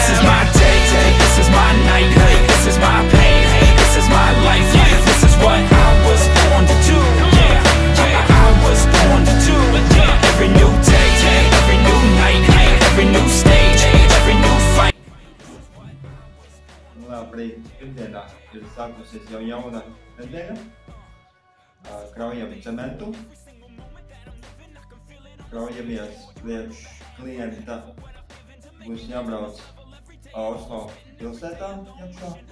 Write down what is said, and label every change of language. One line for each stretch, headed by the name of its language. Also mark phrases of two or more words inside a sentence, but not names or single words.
English: This is my day, this is my night, this is my pain, this is my life, this is what I was born to do. I was born to do. Every new day, every new night, every new stage, every new fight.
Latvian: Labi, pirmdienā ir sākusies jau jauna nedēļa. Kraujam cementu. Kraujamies priekš klienta. Būs jābrauc Oslo pilsētā iekšā.